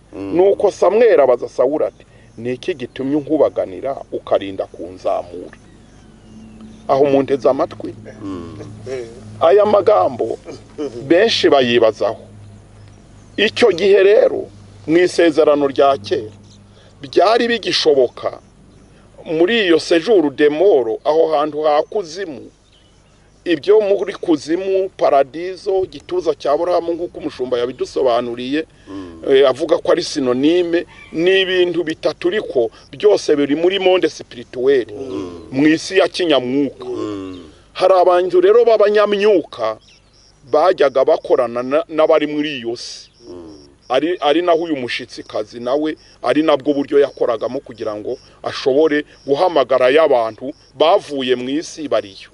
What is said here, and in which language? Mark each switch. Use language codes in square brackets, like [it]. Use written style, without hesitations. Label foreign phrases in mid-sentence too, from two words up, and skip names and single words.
[rw] Nuko Samweli abaza Sawuli ati ni iki gitumye unkubaganira ukarinda kunzamura? Aho munteze amatwi aya magambo benshi bayibazaho. Icyo gihe rero mu isezerano rya kera byari bigishoboka muri iyo [fr] séjour de mort [rw] aho hantu ha kuzimu ibyo muri kuzimu paradizo gituza cya Aburahamu nk'uko umushumba yabidusobanuriye avuga ko ari synonyme n'ibintu bitatu riko byose biri muri [fr] monde spirituel [rw] mu isi ya kinyamwuka. Hari abantu rero b'abanyamyuka bajyaga bakorana n'abari muri iyo si, ari naho uyu mushitsikazi nawe ari nabwo buryo yakoragamo kugira ngo ashobore guhamagara y'abantu bavuye mu isi bariyo.